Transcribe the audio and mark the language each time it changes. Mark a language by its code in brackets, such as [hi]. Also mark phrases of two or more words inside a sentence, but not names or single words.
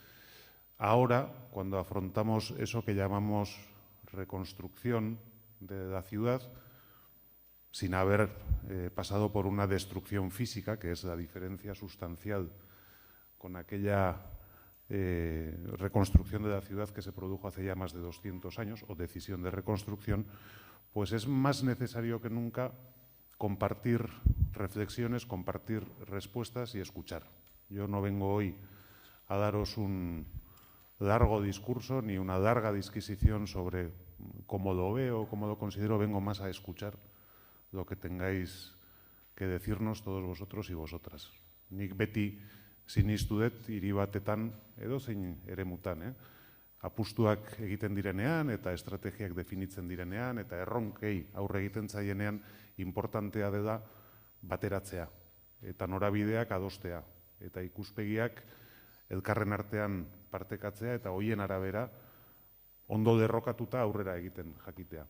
[es] ahora, cuando afrontamos eso que llamamos reconstrucción de la ciudad, sin haber pasado por una destrucción física, que es la diferencia sustancial con aquella reconstrucción de la ciudad que se produjo hace ya más de 200 años, o decisión de reconstrucción, pues es más necesario que nunca compartir reflexiones, compartir respuestas y escuchar. Yo no vengo hoy a daros un largo discurso ni una larga disquisición sobre cómo lo veo, cómo lo considero, vengo más a escuchar lo que tengáis que decirnos todos vosotros y vosotras. [eu] Nik beti sinistu dut hiri batetan edozein eremutan, apustuak egiten direnean eta estrategiak definitzen direnean eta erronkei aurre egiten zaienean importantea dela bateratzea eta norabideak adostea eta ikuspegiak elkarren artean partekatzea eta hoien arabera ondo derrokatuta aurrera egiten jakitea.